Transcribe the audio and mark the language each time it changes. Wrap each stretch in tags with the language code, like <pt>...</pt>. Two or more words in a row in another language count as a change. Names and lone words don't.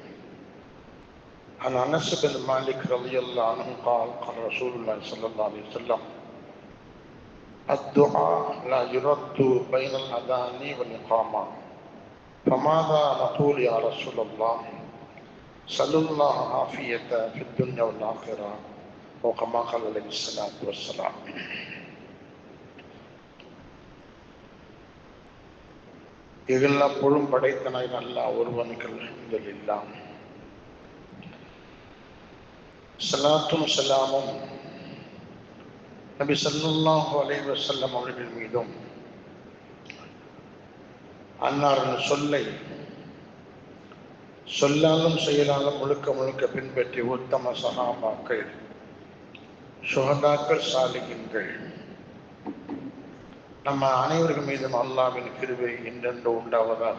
<ar>عن أنس بن مالك رضي الله عنه قال: قال رسول الله صلى الله عليه وسلم: الدعاء لا يرد بين الأذان والإقامة. فماذا نقول يا رسول الله؟ صلى الله عافية في الدنيا والآخرة، وكما قال عليه الصلاة والسلام.</ar> <ta>எல்லா புகழும் படைத்தனாய் அல்லாஹ் ஒருவனுக்கு அல்ஹம்துலில்லாஹ். ஸலாத்தும் ஸலாமும் நபி</ta> <ar>صلى الله عليه وسلم</ar> <ta>அவர்கள் மீதும், அன்னாரின் சொல்லை சொல்லாலும் செயலாலும் முழுக்க முழுக்க பின்பற்றி உத்தம சஹாபாக்கள், சுஹதாக்கள், சாலிஹீன்கள் நம்ம அனைவர்கள் மீதும் அல்லாஹ்வின் கிருபை என்றென்று உண்டாவதாக.</ta>